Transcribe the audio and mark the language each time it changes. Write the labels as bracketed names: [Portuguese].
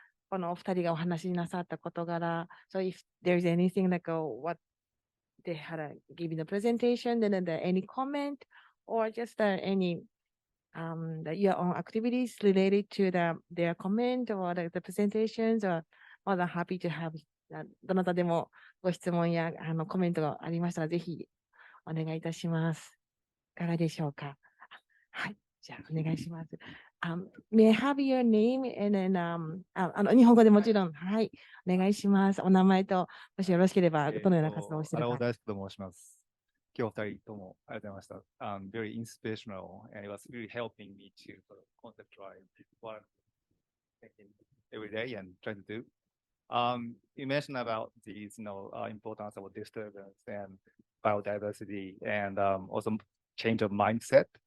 [Japanese] このお二人がお話しなさった事柄、 [English] so if there's anything like what they had given the presentation, then any comment or just any your own activities related to their comment or the presentations, or more than happy to have [Japanese] どなたでもご質問やコメントがありましたらぜひお願いいたします。いかがでしょうか。はい、じゃあお願いします。 [English] May I have your name and then [Japanese] 日本語でもちろん、はい、お願いします。お名前と、もしよろしければ、どのような活動をしているか。荒尾大輔と申します。今日二人ともありがとうございました。 [English] Very inspirational, and it was really helping me to sort of conceptualize what I'm thinking every day and trying to do. You mentioned about these, importance of disturbance and biodiversity, and also change of mindset.